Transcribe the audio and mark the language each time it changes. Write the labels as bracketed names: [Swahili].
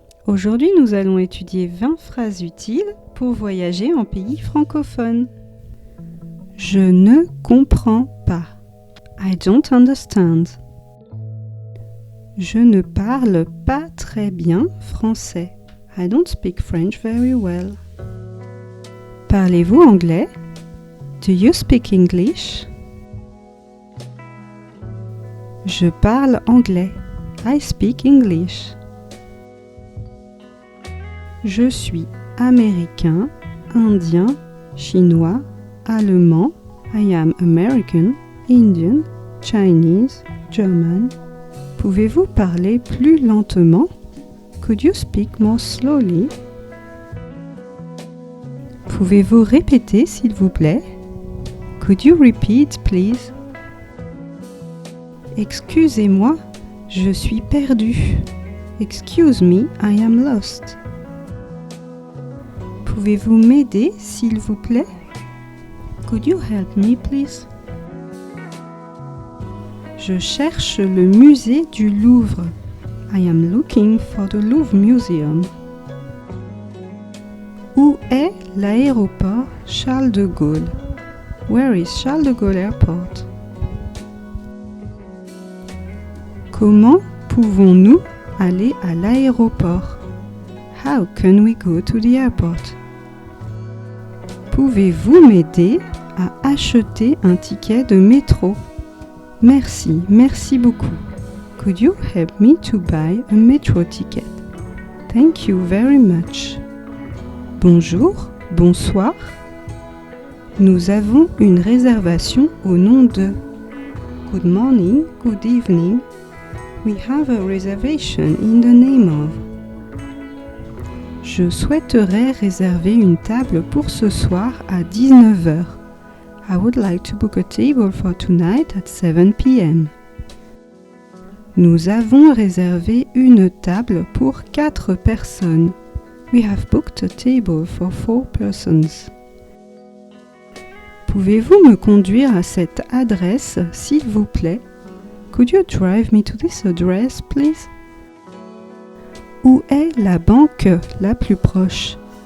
[French] Aujourd'hui, nous allons étudier 20 phrases utiles pour voyager en pays francophone. Je ne comprends pas. [English] I don't understand. [French] Je ne parle pas très bien français. [English] I don't speak French very well. [French] Parlez-vous anglais? [English] Do you speak English? [French] Je parle anglais. [English] I speak English. [French] Je suis américain, indien, chinois, allemand. [English] I am American, Indian, Chinese, German. [French] Pouvez-vous parler plus lentement? [English] Could you speak more slowly? [French] Pouvez-vous répéter s'il vous plaît? [English] Could you repeat please? [French] Excusez-moi, je suis perdu. [English] Excuse me, I am lost. [French] Pouvez-vous m'aider, s'il vous plaît? [English] Could you help me, please? [French] Je cherche le musée du Louvre. [English] I am looking for the Louvre Museum. [French] Où est l'aéroport Charles de Gaulle? [English] Where is Charles de Gaulle Airport? [French] Comment pouvons-nous aller à l'aéroport? [English] How can we go to the airport? [French] Pouvez-vous m'aider à acheter un ticket de métro? Merci, merci beaucoup. [English] Could you help me to buy a metro ticket? Thank you very much. [French] Bonjour, bonsoir. Nous avons une réservation au nom de. [English] Good morning, good evening. We have a reservation in the name of. [French] Je souhaiterais réserver une table pour ce soir à 19h. [English] I would like to book a table for tonight at 7 p.m. [French] Nous avons réservé une table pour 4 personnes. [English] We have booked a table for 4 persons. [French] Pouvez-vous me conduire à cette adresse, s'il vous plaît? [English] Could you drive me to this address, please? [French] Où est la banque la plus proche?